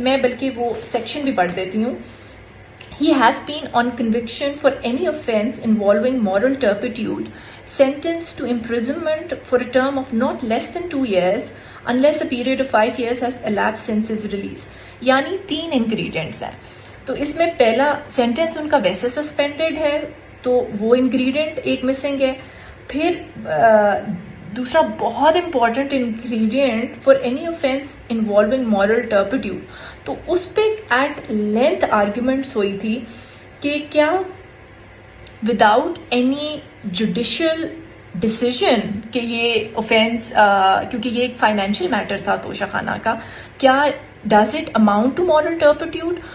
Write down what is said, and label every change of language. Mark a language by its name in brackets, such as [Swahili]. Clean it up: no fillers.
[Urdu] میں بلکہ وہ سیکشن بھی پڑھ دیتی ہوں. [English] He has been on conviction for any offence involving moral turpitude sentenced to imprisonment for a term of not less than 2 years unless a period of 5 years has elapsed since his release. [Urdu] یعنی 3 ingredients ہیں. تو اس میں پہلا sentence ان کا ویسے suspended ہے تو وہ انگریڈینٹ ایک مسنگ ہے. پھر دوسرا بہت important ingredient [English] For any offence involving moral turpitude. [Urdu] تو اس پہ ایٹ لینتھ آرگیومنٹس ہوئی تھی کہ کیا وداؤٹ اینی جوڈیشل ڈسیزن کہ یہ اوفینس، کیونکہ یہ ایک فائنینشیل میٹر تھا توشہ خانہ کا، کیا [English] Does it amount to moral turpitude.